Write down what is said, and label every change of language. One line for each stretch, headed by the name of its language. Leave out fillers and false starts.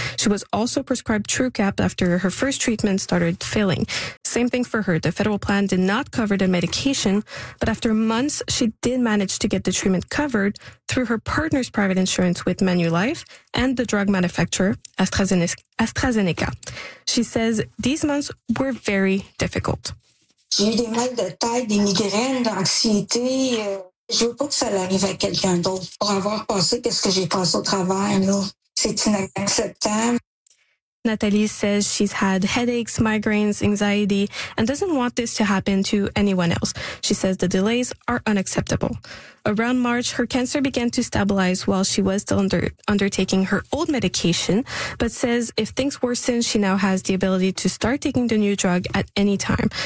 English: She was also prescribed Truqap after her first treatment started failing. Same thing for her. The federal plan did not cover the medication, but after months, she did manage to get the treatment covered through her partner's private insurance with Manulife and the drug manufacturer, AstraZeneca. She says these months were very difficult.
French: J'ai eu des mal de tête, des migraines, d'anxiété. Je veux pas que ça arrive à quelqu'un d'autre pour avoir passé qu'est-ce que j'ai passé au travers, là. C'est inacceptable.
English: Nathalie says she's had headaches, migraines, anxiety, and doesn't want this to happen to anyone else. She says the delays are unacceptable. Around March, her cancer began to stabilize while she was still undertaking her old medication, but says if things worsen, she now has the ability to start taking the new drug at any time.